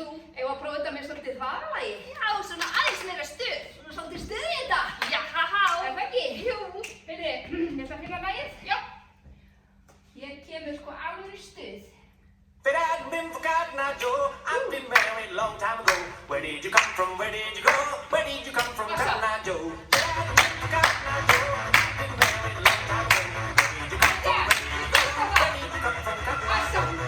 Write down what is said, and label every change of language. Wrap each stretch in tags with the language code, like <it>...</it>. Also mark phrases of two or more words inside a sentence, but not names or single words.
<is>Eigum að prófa þetta með svolítið hraðalagi? Já, svona aðeins meira stuð. Svona svolítið stuð í þetta. Já, haha. Er það ekki? Jú. Heyrðu, ég ætla að finna lagið. Já. Hér kemur sko alveg stuð.</is> <en>If it hadn't been for Cotton Eye Joe, I'd been married long time ago. Where did you come from? Where did you go? Where did you come from, Cotton Eye Joe? If it hadn't been for Cotton Eye Joe, I'd been married long time ago. Where did you come from? Where did you go? Where did you come from, Cotton Eye Joe?</en>